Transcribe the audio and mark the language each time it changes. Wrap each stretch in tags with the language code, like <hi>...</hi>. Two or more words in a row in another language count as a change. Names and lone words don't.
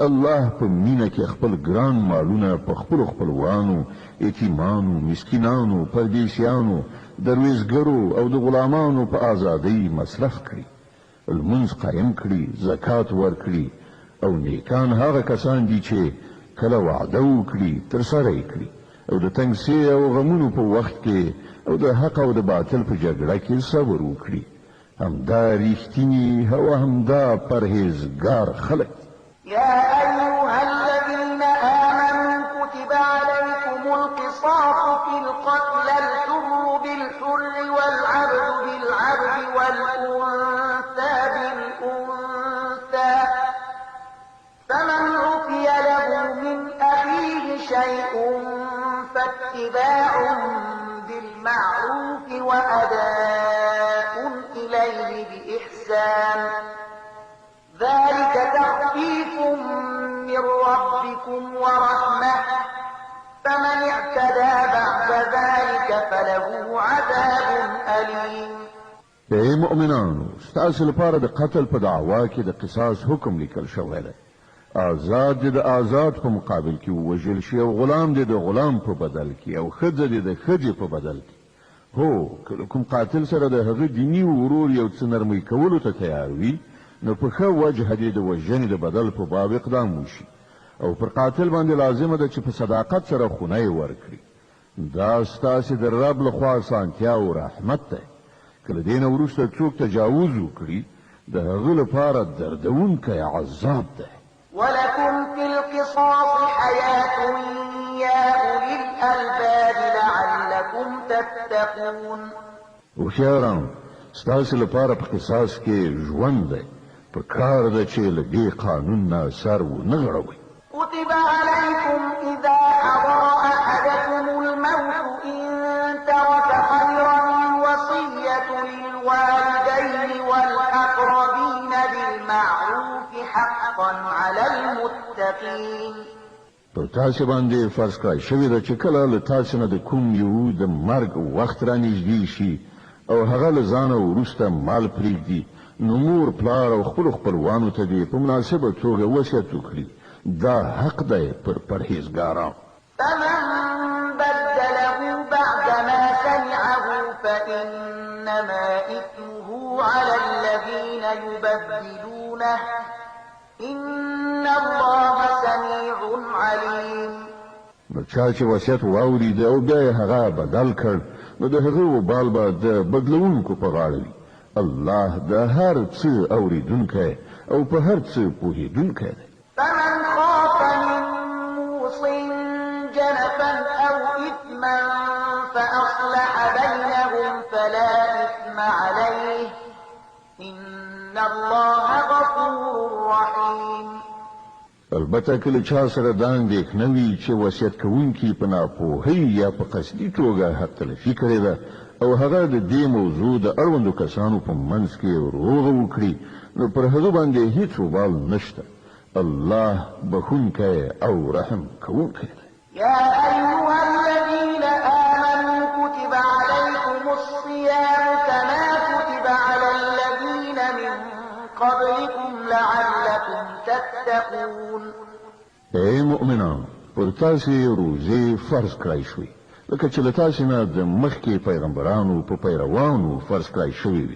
<ps>الله په مینه کې خپل ګران مالونه په خپلو خپلوانو یتیمانو مسکینانو پردیسیانو درویزګرو او د غلامانو په ازادۍ مصرف کړي لمونځ قایم کړي زکات ورکړي او نیکان هغه کسان دي چې کله وعده وکړي ترسره یې کړي او د تنګسي او غمونو په وخت کې او د حق او د باطل په جګړه کې صبر وکړي همدا رښتینی او همدا پرهیزګار خلک.</ps> <ar>يا أيها الذين آمنوا كتب عليكم القصاص في القتلى الحر بالحر والعبد بالعبد والأنثى بالأنثى فمن عفي له من أخيه شيء فاتباع بالمعروف وأداء إليه بإحسان ذلك تخفيف من ربكم ورحمة فمن اعتدى بعد ذلك فله عذاب أليم.</ar> <ps>ای مؤمنانو ستاسو لپاره د قتل په دعوا کې د قصاص حکم لیکل شوی دی. آزاد د آزاد په مقابل کې ووژل شي او غلام د غلام په بدل کې او ښځه د ښځې په بدل کې. هو کله کوم قاتل سره د هغه دیني ورور یو څه نرمۍ کولو ته تیار وي نو په ښه وجه دې د وژنې د بدل په باب اقدام وشي او پر قاتل باندې لازمه ده چې په صداقت سره خونه یې ورکړي. دا ستاسې د رب لخوا سانتیا او رحمت دی. کله دې نه وروسته څوک تجاوز وکړي د هغه لپاره دردونکی عذاب دی.</ps> <ar>ولكم في القصاص حياة يا أولي الألباب لعلكم تتقون.</ar> <ps>هوښیاران ستاسو لپاره په قصاص کې ژوند دی. په کار ده چې له دې قانون نه سر ونه غړوئ.</ps> <ar>كتب عليكم إذا حضر أحدكم الموت إن ترك خيرا الوصية للوالدين والأقربين بالمعروف حقا على المتقين.</ar> <ps>پر تاسو باندې فرض کړای شوی ده چې کله له تاسو نه د کوم یو د مرګ وخت رانږدې شي او هغه له ځانه وروسته مال پرېږدي نو مور پلار او خپلوانو ته دې په مناسبه توګه وصیت وکړي. دا حق دی پر پرهیزګارانو.</ps> <ar>فمن بدله بعدما سمعه فإنما إثمه على الذين يبدلونه إن الله سميع عليم.</ar> <ps>نو چا چې وصیت واورید او بیا یې هغه بدل کړ نو د هغه وبال به د بدلونکو په غاړه وي. الله د هر څه اوریدونکی او په هر څه پوهیدونکی دی.</ps> <ar>فمن خاف من موص جنفا أو إثما فأصلح بينهم فلا إثم عليه إن الله غفور رحيم.</ar> <ps>البته کله چا سره دا اندېښنه وي چې وصیت کوونکي په ناپوهۍ یا په قصدي توګه حق تلفي کړې ده او هغه د دې موضوع د اړوندو کسانو په منځ کې روغه وکړي نو پر هغه باندې هیڅ وبال نشته. الله بخونکی او رحم کوونکی دی.</ps> <ar>يا أيها الذين آمنوا كتب عليكم الصيام كما كتب على الذين من قبلكم لعلكم تتقون.</ar> <ps>ای مؤمنان پر تاسو روزه فرض کړای شوې لکه چې له تاسو نه د مخکې پیغمبرانو په پیروانو فرض کړای شوې وي.</ps>